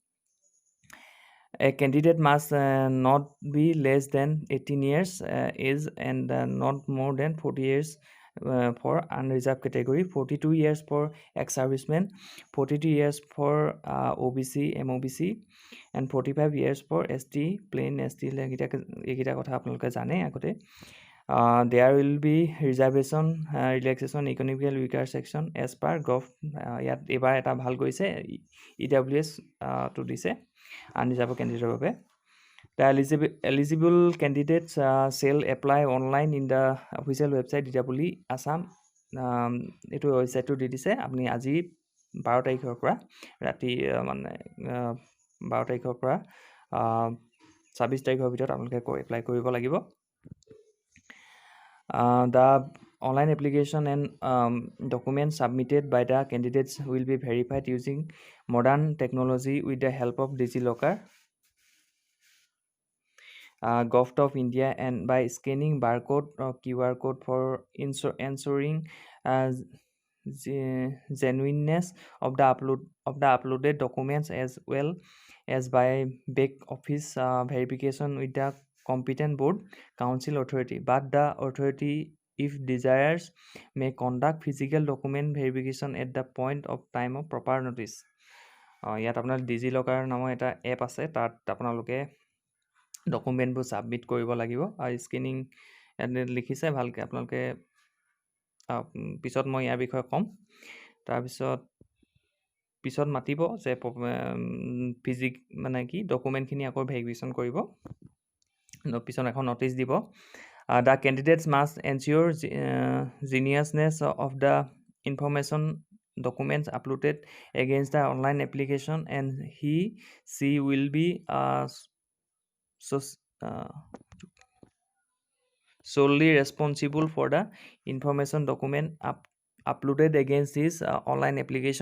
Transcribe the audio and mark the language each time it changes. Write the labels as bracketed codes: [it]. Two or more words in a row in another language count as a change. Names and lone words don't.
[en] A candidate must not be less than 18 years age and not more than 40 years for unreserved category, 42 years for ex-servicemen, 42 years for OBC, MOBC, and 45 years for ST, plain ST. [as] এইকেইটা কথা আপোনালোকে জানে আগতে। [en] There will be reservation, relaxation, economical weaker section as per Gov. [as] ইয়াত এবাৰ এটা ভাল গৈছে EWS টো দিছে [en] unreserved candidate [as] বাবে। [en] The eligible candidates shall apply online in the official website DWE Assam. [as] এইটো ৱেবছাইটটো দি দিছে। আপুনি আজি 12 তাৰিখৰ পৰা ৰাতি মানে 12 তাৰিখৰ পৰা 26 তাৰিখৰ ভিতৰত আপোনালোকে এপ্লাই কৰিব লাগিব। [en] The online application and documents submitted by the candidates will be verified using modern technology with the help of DigiLocker, Gov of India, and by scanning barcode or QR code for ensuring genuineness of the uploaded documents, as well as by back office verification with the competent board council authority. But the authority, if desires, may conduct physical document verification at the point of time of proper notice. [as] ইয়াত আপোনাৰ ডিজিলকাৰ নামৰ এটা এপ আছে, তাত আপোনালোকে ডকুমেণ্টবোৰ ছাবমিট কৰিব লাগিব। আৰু স্কেনিং লিখিছে ভালকৈ, আপোনালোকে পিছত মই ইয়াৰ বিষয়ে ক'ম। পিছত মাতিব যে মানে কি ডকুমেণ্টখিনি আকৌ ভেৰিফিকেশ্যন কৰিব, পিছত এখন নটিচ দিব। [en] The candidates must ensure genuineness of the information documents uploaded against the online application, and she will be solely responsible for the information document uploaded against his online application.